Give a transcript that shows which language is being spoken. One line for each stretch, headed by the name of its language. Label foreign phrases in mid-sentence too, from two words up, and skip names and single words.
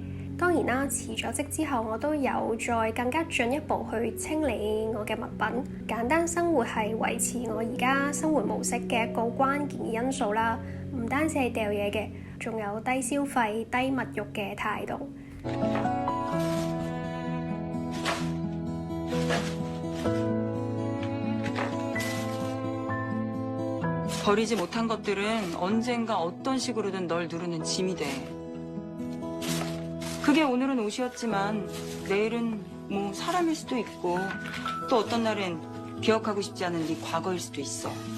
Cantonese: 當然啦，辭咗職之後，我都有再更加進一步去清理我嘅物品。簡單生活係維持我而家生活模式嘅一個關鍵嘅因素啦。唔單止係掉嘢嘅，仲有低消費、低物慾嘅態度。
Korean: 버리지 못한 것들은 언젠가 어떤 식으로든 널 누르는 짐이 돼. 그게 오늘은 옷이었지만 내일은 뭐 사람일 수도 있고 또 어떤 날은 기억하고 싶지 않은 네 과거일 수도 있어.